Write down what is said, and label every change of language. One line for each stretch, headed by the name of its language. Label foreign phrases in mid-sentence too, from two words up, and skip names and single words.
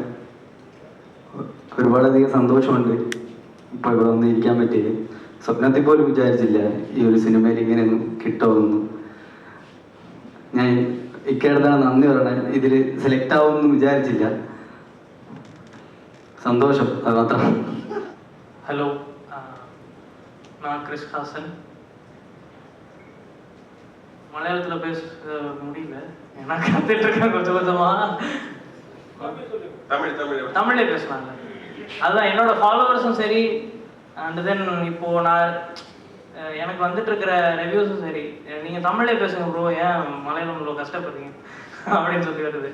Malayalam: ഒരുപാടധികം സന്തോഷമുണ്ട് ഇപ്പോൾ ഇവിടെ വന്ന് ഇരിക്കാൻ പറ്റിയത്. സ്വപ്നത്തിൽ പോലും വിചാരിച്ചില്ല ഈ ഒരു സിനിമയിൽ ഇങ്ങനെയൊന്നും കിട്ടുമെന്നും. ഞാൻ ഇക്കടുത്താണ് നന്ദി പറയണേ. ഇതിൽ സെലക്ട് ആവുമെന്ന് വിചാരിച്ചില്ല. സന്തോഷം, അത് മാത്രം.
Tamil: ஹலோ, நான் கிறிஸ் ஹாசன். மலையாளத்தில் பேச முடியல, ஏன்னா கற்றுட்டு இருக்கேன் கொஞ்சம் கொஞ்சமாக. தமிழே பேசலாம்ல. அதுதான் என்னோட ஃபாலோவர்ஸும் சரி,
English: and then
Tamil: இப்போது நான் எனக்கு வந்துட்டு இருக்கிற ரிவ்யூஸும் சரி, நீங்கள் தமிழே பேசுங்க ப்ரோ, ஏன் மலையாளம் இவ்வளோ கஷ்டப்படுறீங்க அப்படின்னு சொல்லி வருது.